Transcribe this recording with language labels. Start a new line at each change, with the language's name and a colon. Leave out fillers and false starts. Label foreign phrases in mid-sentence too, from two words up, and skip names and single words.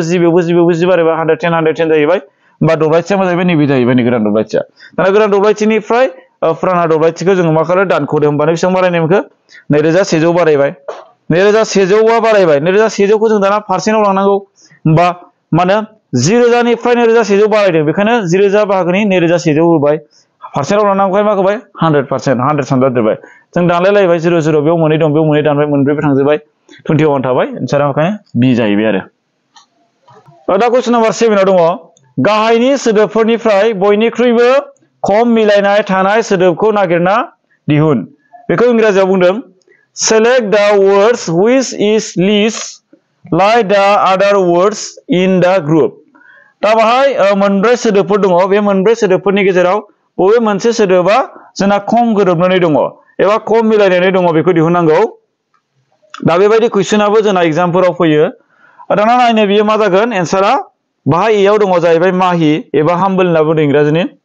Bodo: 10 बारायबाय 110 जाहैबाय होमबा दब्लायथिया मा जाहैबाय नैबे जाहैबाय नै गोदान दब्लायथिया दाना गोदान दब्लायथिनिफ्राय फुराना दब्लायथिखौ जोङो मा खालामो दानख'दो होमबानो बेसेबां बारायनाय मोनखो 2100 बारायबाय 2100 बारायबाय 2100 खौ जों दाना पारसेन्टआव लांनांगौ होमबा माने 1000 निफ्राय 2100 बारायदों बेखायनो 1000 बाहागोनि 2100 होबाय पारसेन्टआव लानांगौखाय मा होबाय 100% सानजाबदेरबाय जों दानलायलायबाय 0 0 बेयाव मोननै दं बेयाव मोननै दानबाय मोनब्रैबो थांजोबबाय 21 थाबाय एन्सारा ओंखायनो बि जाहैबाय आरो दा कुइसन नाम्बार 7 आव दङ गाहायनि सोदोबफोरनिफ्राय बयनिख्रुइबो खम मिलायनाय थानाय सोदोबखौ नागिरना दिहुन बेखौ इंराजियाव बुंदों
English: select the words which is least like the other words in the group
Bodo: दा बाहाय मोनब्रै सोदोबफोर दङ बे मोनब्रै सोदोबफोरनि गेजेराव बबे मोनसे सोदोबा जोंना खम गोरोबनानै दङ एबा खम मिलायनानै दङ बेखौ दिहुननांगौ दा बेबायदि कुइसनाबो जोंना एग्जामफोराव फैयो दाना नायनो बियो मा जागोन एन्सारा बाहाय एयाव दङ जाहैबाय माहि एबा हाम्बल होनना बुंदों इंराजिनि